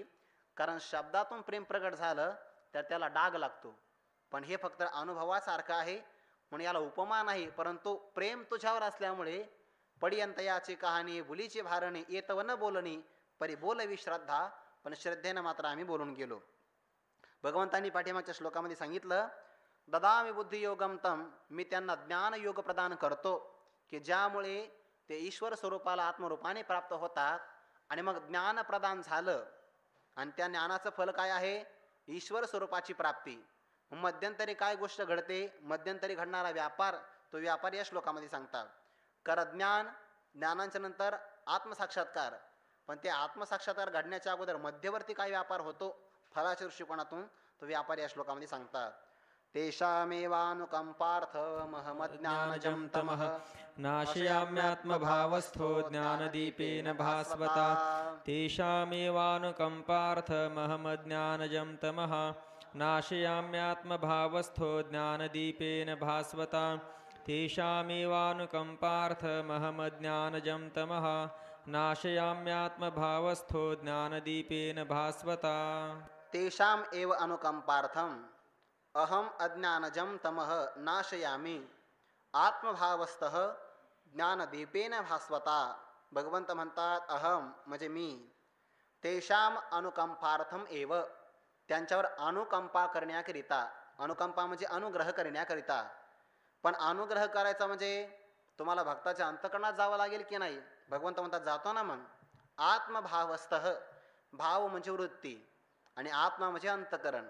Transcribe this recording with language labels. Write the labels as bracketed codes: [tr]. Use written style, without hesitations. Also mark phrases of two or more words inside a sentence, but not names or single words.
[mr] कारण शब्दातून प्रेम प्रगट झालं तर त्याला डाग लागतो, पण हे फक्त अनुभवासारखं आहे. म्हणून याला उपमा नाही, परंतु प्रेम तुझ्यावर असल्यामुळे पडियंत याची कहाणी बुलीची भारणी येतव न बोलणी परी बोलवी श्रद्धा. पण श्रद्धेनं मात्र आम्ही बोलून गेलो. भगवंतांनी पाठीमागच्या श्लोकामध्ये सांगितलं, [sa] ददामी बुद्धियोगम तम, [mr] मी त्यांना ज्ञानयोग प्रदान करतो, की ज्यामुळे ते ईश्वर स्वरूपाला आत्मरूपाने प्राप्त होतात. आणि मग ज्ञान प्रदान झालं, आणि त्या ज्ञानाचं फल काय आहे, ईश्वर स्वरूपाची प्राप्ती. मध्यंतरी काय गोष्ट घडते, मध्यंतरी घडणारा व्यापार, तो व्यापार या श्लोकामध्ये सांगतात. कर ज्ञान, ज्ञानाच्या नंतर आत्मसाक्षात्कार. पण ते आत्मसाक्षात्कार घडण्याच्या अगोदर मध्यवर्ती काय व्यापार होतो फळाच्या दृष्टिकोनातून, तो व्यापार या श्लोकामध्ये सांगतात. [sa] तेषामेवानुकंपार्थ महमज्ञानजं तमः नाशयाम्यात्मभावस्थो ज्ञानदीपेन भास्वता. तेषामेवानुकंपार्थ महमज्ञानजं तमः नाशयाम्यात्मभावस्थो ज्ञानदीपेन भास्वता. तेषामेवानुकंपार्थ महमज्ञानजं तमः नाशयाम्यात्मभावस्थो ज्ञानदीपेन भास्वता. तेषाम एव अनुकंपार्थम अहम अज्ञानजं तमः नाशयामि आत्मभावस्थः ज्ञानदीपेन भास्वता. [mr] भगवंत म्हणतात अहम म्हणजे मी, [sa] तेषाम अनुकंपार्थम एव [mr] त्यांच्यावर अनुकंपा करण्याकरिता, अनुकंपा म्हणजे अनुग्रह करण्याकरिता. पण अनुग्रह करायचा म्हणजे तुम्हाला भक्ताच्या अंतकरणात जावं लागेल की नाही? भगवंत म्हणतात जातो ना. मग आत्मभावस्तः, भाव म्हणजे वृत्ती आणि आत्मा म्हणजे अंतकरण.